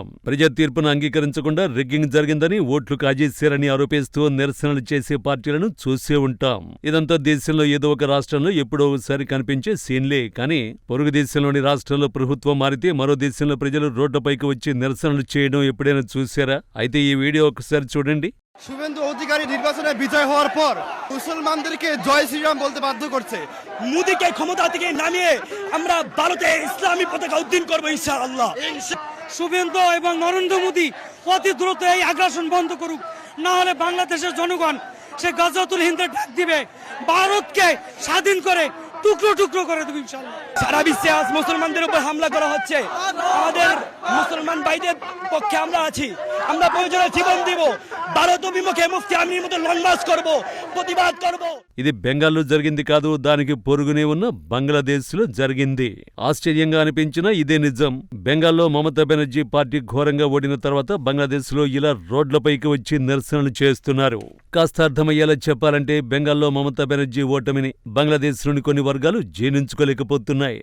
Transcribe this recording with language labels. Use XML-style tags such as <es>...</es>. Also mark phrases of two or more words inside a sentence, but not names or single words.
<te>ప్రజా తీర్పును అంగీకరించకుండా రిగ్గింగ్ జరిగిందని, ఓట్లు కాజేశారని ఆరోపిస్తూ నిరసనలు చేసే పార్టీలను చూసే ఉంటాం. ఇదంతా దేశంలో ఏదో ఒక రాష్ట్రంలో ఎప్పుడో ఒకసారి కనిపించే సీన్లే. కానీ పొరుగు దేశంలోని রাষ্ট্రంలో ప్రభుత్వం మారితే మరో దేశంలో ప్రజలు రోడ్లపైకి వచ్చి నిరసనలు చేయడం ఎప్పుడైనా చూశారా? అయితే ఈ వీడియో ఒకసారి చూడండి.</te> <bn>শুভেন্দু অধিকারী নির্বাচনে বিজয় হওয়ার পর মুসলমানদেরকে জয় শ্রীরাম বলতে বাধ্য করছে। মোদিকে ক্ষমতা থেকে নামিয়ে আমরা ভারতে ইসলামী পতাকা উদ্দিন করব</bn> <ar>إن شاء الله.</ar> <bn>শুভেন্দু এবং নরেন্দ্র মোদি অতি দ্রুত এই আগ্রাসন বন্ধ করুক, না হলে বাংলাদেশের জনগণ সে গাজাতুল হিন্দের ডাক দিবে, ভারতকে স্বাধীন করে টুকরো টুকরো করে দেবে</bn> <ar>إن شاء الله.</ar> <bn>সারা বিশ্বে আজ মুসলমানদের উপর হামলা করা হচ্ছে। আমাদের মুসলমান ভাইদের পক্ষে আমরা আছি, আমরা প্রয়োজনে জীবন দিব, ভারত অভিমুখে মুফতি আমিনের মতো</bn> <en>long march</en> <bn>করব, প্রতিবাদ করব।</bn> <te>ఇది బెంగాల్లో జరిగింది కాదు, దానికి పొరుగునే ఉన్న బంగ్లాదేశ్లో జరిగింది. ఆశ్చర్యంగా అనిపించినా ఇదే నిజం. బెంగాల్లో మమతా బెనర్జీ పార్టీ ఘోరంగా ఓడిన తర్వాత బంగ్లాదేశ్లో ఇలా రోడ్లపైకి వచ్చి నిరసనలు చేస్తున్నారు. కాస్త అర్థమయ్యేలా చెప్పాలంటే బెంగాల్లో మమతా బెనర్జీ ఓటమిని బంగ్లాదేశ్లోని కొన్ని వర్గాలు జీర్ణించుకోలేకపోతున్నాయి.</te>